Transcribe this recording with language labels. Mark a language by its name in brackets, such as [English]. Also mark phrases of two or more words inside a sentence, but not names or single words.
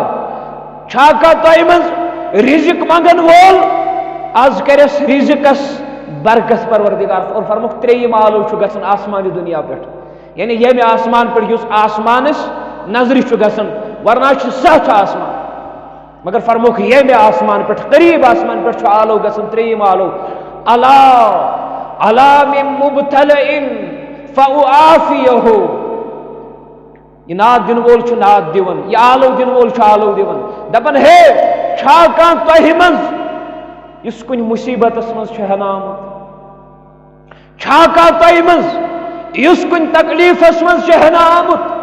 [Kashmiri] چھا کانٛہہ تۄہہِ منٛز رزق منگن وول، آز کرس رزقس برکت پروردگار. اور فرموکھ ترٛیٚیِم آلو چھُ گژھان آسمانہِ دُنیا پٮ۪ٹھ، یعنی ییٚمہِ آسمان پٮ۪ٹھ یُس آسمانس نظرِ چھُ گژھان، ورنہ چھُ سَتھ آسمان. مگر فرموکھ ییٚمہِ آسمان پٮ۪ٹھ قریٖب آسمان پٮ۪ٹھ چھُ آلو گژھان ترٛیٚیِم آلو [Arabic] الا الا من مبتلئن فاعافیہو. [Kashmiri] یہ ناد دن وول چھُ ناد دِوان، یہ آلو دن وول چھُ آلو دِوان. دپان ہے چھا کانٛہہ تۄہہِ منٛز یُس کُنہِ مُصیبتس منٛز چھُ ہٮ۪نہٕ آمُت، چھا کانٛہہ تۄہہِ منٛز یُس کُنہِ تکلیٖفس منٛز چھُ ہٮ۪نہٕ آمُت.